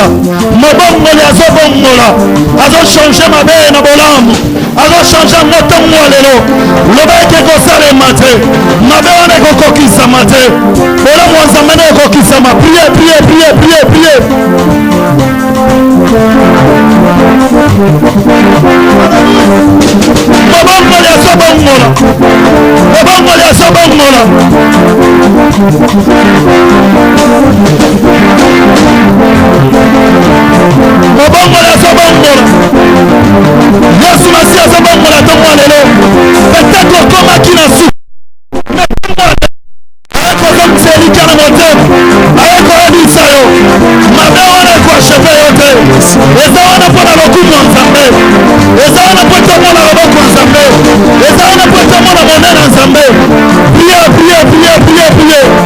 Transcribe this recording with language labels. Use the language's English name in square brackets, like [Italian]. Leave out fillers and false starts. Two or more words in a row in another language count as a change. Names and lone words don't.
[Lingala] mobongoli azobongola azochange mabe na bolamu azochange moto mwa lelo loba eke kosalema te mabe wana ekokokisama te bolamu wa nzambe na ekokisama [French] prie prie prie prie prie [Lingala] mobongoli azobongola mobongoli azobongola mobongola azobongola Yesu Masiya azobongola tongo lelo peut-être okomaki na su ayekozongisa na motema ayekoyebisa yo mabe wana ekoacheve yo te eza wana mpo na lokumu ya Nzambe eza wana mpo tomona loboko ya Nzambe eza wana mpo tomona monene ya Nzambe [French] prie prie prie prie prie